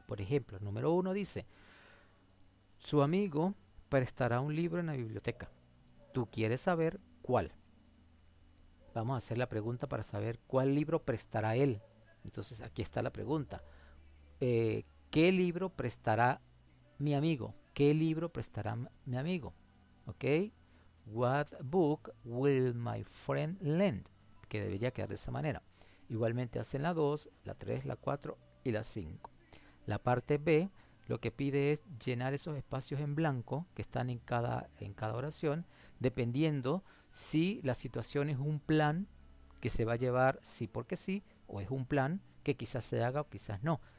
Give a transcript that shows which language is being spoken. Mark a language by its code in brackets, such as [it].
[es] Por ejemplo, el número 1 dice: su amigo prestará un libro en la biblioteca. ¿Tú quieres saber cuál? Vamos a hacer la pregunta para saber cuál libro prestará él. Entonces aquí está la pregunta. ¿Qué libro prestará mi amigo? ¿Qué libro prestará mi amigo? ¿Ok? [en] What book will my friend lend? [es] Que debería quedar de esa manera. Igualmente hacen la 2, la 3, la 4 y la 5. La parte B lo que pide es llenar esos espacios en blanco que están en cada oración, dependiendo si la situación es un plan que se va a llevar sí porque sí, o es un plan que quizás se haga o quizás no.